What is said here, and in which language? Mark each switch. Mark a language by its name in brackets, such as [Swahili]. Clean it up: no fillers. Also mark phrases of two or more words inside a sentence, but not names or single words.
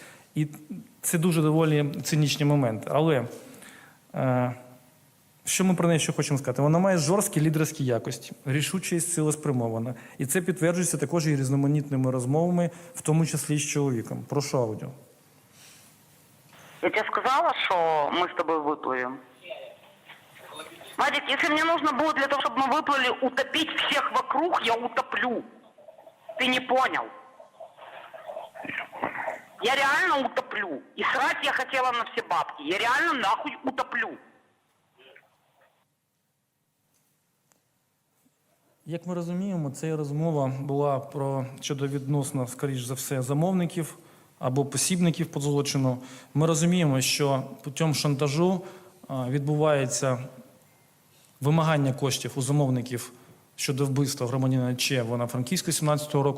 [Ukrainian] І це дуже доволі цинічний момент. Але що ми про неї ще хочемо сказати? Вона має жорсткі лідерські якості, рішучість, цілеспрямована. І це підтверджується також і різноманітними розмовами, в тому числі з чоловіком. Прошу аудіо. [Russian] Я тебе сказала, что мы с тобой выплывем? Вадик, если мне нужно будет для того, чтобы мы выплыли, утопить всех вокруг, я утоплю. Ты не понял? Я реально утоплю. И срать я хотела на все бабки. Я реально нахуй утоплю. [Ukrainian] Як ми розуміємо, ця розмова була про щодо відносно, скоріш за все, замовників або посібників по злочину. Ми розуміємо, що путем шантажу відбувається вимагання коштів у замовників щодо вбивства громадянина Че в Івано-Франківську 17-го року.